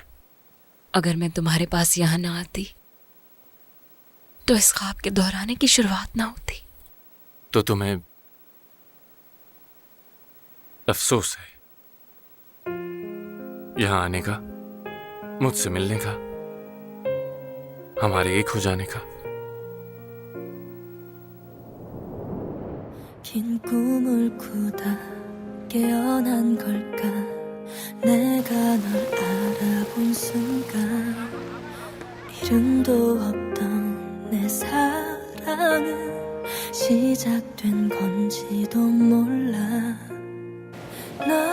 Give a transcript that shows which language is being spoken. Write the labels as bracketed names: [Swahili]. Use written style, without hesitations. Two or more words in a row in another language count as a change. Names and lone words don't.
[Hindi] अगर मैं तुम्हारे पास यहां ना आती तो इस ख्वाब के दोहराने की शुरुआत ना होती। तो तुम्हें अफसोस है यहां आने का, मुझसे मिलने का, हमारे एक हो जाने का? [Korean] 긴 꿈을 꾸다 깨어난 걸까 내가 널 알아본 순간 이름도 없던 내 사랑은 시작된 건지도 몰라 널